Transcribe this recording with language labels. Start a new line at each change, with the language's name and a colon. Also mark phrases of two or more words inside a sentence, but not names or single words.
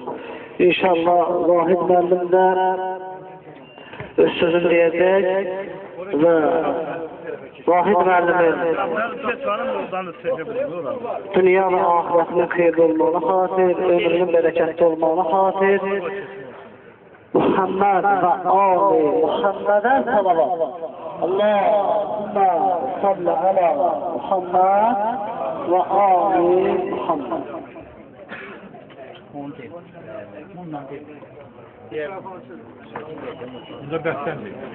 Azerbaijani: İnşallah Vahid müəllim də öz sözünü deyəcək və Vahid müəllimin dünya və ahirətinin xeyirli olmağına xatir, ömrünün bərəkətli olmağına xatir, Muhammed və ali Muhammed'e salavat.
Arabic: اللهم صل على محمد وآل محمد.
Azerbaijani: Burada bəstəndir.